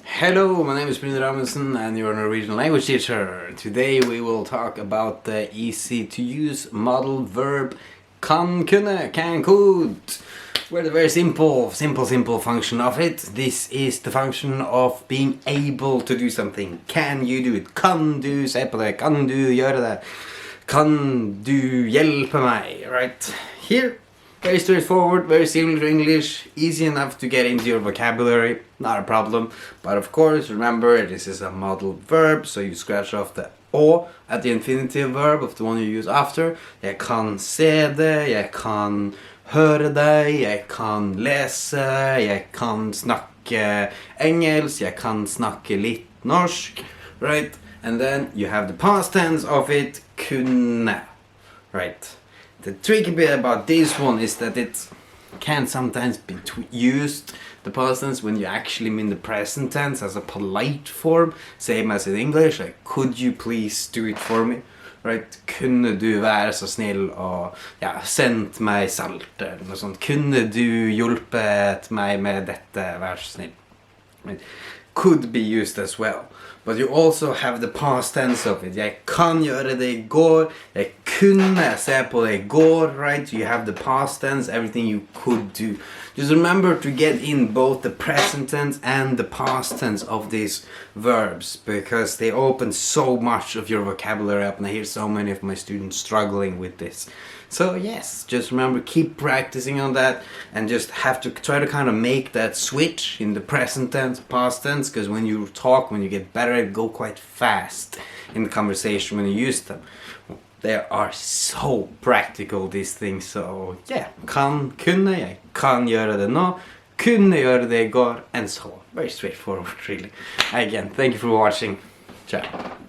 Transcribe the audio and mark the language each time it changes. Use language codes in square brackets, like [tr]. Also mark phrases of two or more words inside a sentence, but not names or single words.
[en] Hello, my name is Brynjar Amundsen and you're a Norwegian language teacher. Today we will talk about the easy to use modal verb KUNNE, can, could. Where the very simple function of it. This is the function of being able to do something. Can you do it? [no] Kan du se på det? Kan du gjøre det? Kan du hjelpe meg? [en] Right? Here. Very straightforward, very similar to English, easy enough to get into your vocabulary, not a problem. But of course, remember, this is a modal verb, so you scratch off the å at the infinitive verb of the one you use after. [no] Jeg kan se det, jeg kan høre deg, jeg kan lese, jeg kan snakke engelsk, jeg kan snakke litt norsk, [en] right? And then you have the past tense of it, kunne, right? The tricky bit about this one is that it can sometimes be used, the past tense, when you actually mean the present tense as a polite form, same as in English, like could you please do it for me, right? [no] Kunne du være så snill og sendt meg salt eller noe sånt. Kunne du hjulpet meg med dette, vær så snill. [en] Right? Could be used as well. But you also have the past tense of it. [no] Jeg kan gjøre det I går. Jeg kunne se på det I går, [en] right? You have the past tense, everything you could do. Just remember to get in both the present tense and the past tense of these verbs because they open so much of your vocabulary up, and I hear so many of my students struggling with this. So yes, just remember, keep practicing on that and just have to try to kind of make that switch in the present tense, past tense, because when you talk, when you get better, it go quite fast in the conversation when you use them. They are so practical, these things, so yeah. [no] Kunne, jeg kan gjøre det nå, kunne gjøre det I går, [en] and so on. Very straightforward, really. Again, thank you for watching. Ciao.